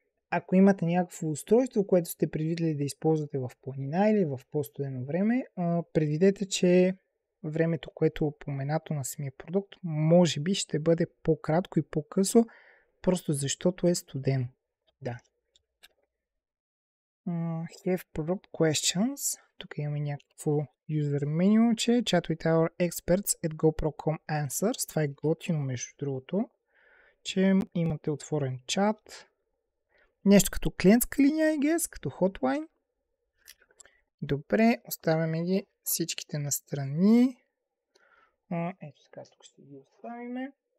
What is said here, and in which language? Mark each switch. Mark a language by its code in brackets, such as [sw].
[bg] ако имате някакво устройство, което сте предвидели да използвате в планина или в по-студено време, предвидете, че времето, което е упоменато на самия продукт, може би ще бъде по-кратко и по-късо, просто защото е студено. Да. [en] Have product questions. [bg] Тук имаме някакво [en] user menu, че chat with our experts at GoPro.com answers. [bg] Това е готино, между другото, че имате отворен чат. Нещо като клиентска линия, [en] I guess, [bg] като hotline. Добре, оставяме ги всичките настрани. Ето така, тук ще ги оставим.